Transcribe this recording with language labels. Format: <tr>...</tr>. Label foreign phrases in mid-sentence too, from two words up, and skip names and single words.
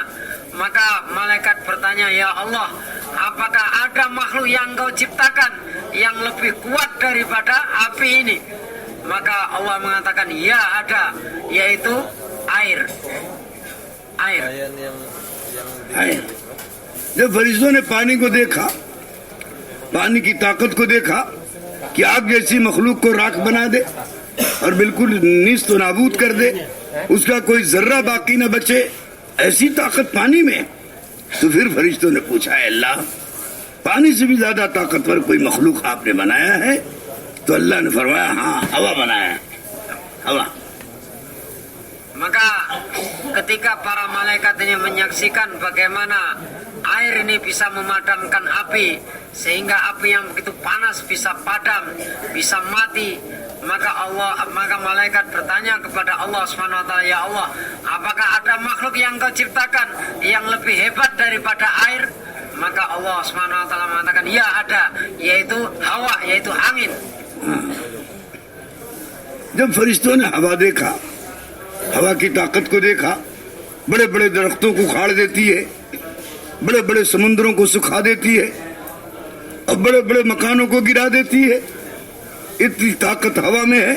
<id>Maka malaikat bertanya, ya Allah, apakah ada makhluk yang Engkau ciptakan yang lebih kuat daripada api ini? Maka Allah mengatakan, ya ada, yaitu air.</id> <hi>आए। जब फरिश्तों ने पानी को देखा, पानी की ताकत को देखा कि आग जैसी मखलूक को राख बना दे और बिल्कुल नीस्त नाबूद कर दे, उसका कोई जर्रा बाकी न बचे, ऐसी ताकत पानी में, तो फिर फरिश्तों ने पूछा, अल्लाह, पानी से भी ज्यादा ताकतवर कोई मखलूक आपने बनाया है? तो अल्लाह ने फरमाया हाँ, हवा बनाया है, हवा।</hi> <id>Maka ketika para malaikat ini menyaksikan bagaimana air ini bisa memadamkan api, sehingga api yang begitu panas bisa padam, bisa mati, maka malaikat bertanya kepada Allah</id> <ar>سبحانه وتعالى,</ar> <id>ya Allah, apakah ada makhluk yang Kau ciptakan yang lebih hebat daripada air? Maka Allah</id> <ar>سبحانه وتعالى</ar> <id>mengatakan, ya ada, yaitu hawa, yaitu angin.</id> <hi>जब फरिश्तों ने हवा देखा, हवा की ताकत को देखा, बड़े बड़े दरख्तों को उखाड़ देती है, बड़े बड़े समुद्रों को सुखा देती है, और बड़े बड़े मकानों को गिरा देती है, इतनी ताकत हवा में है।</hi>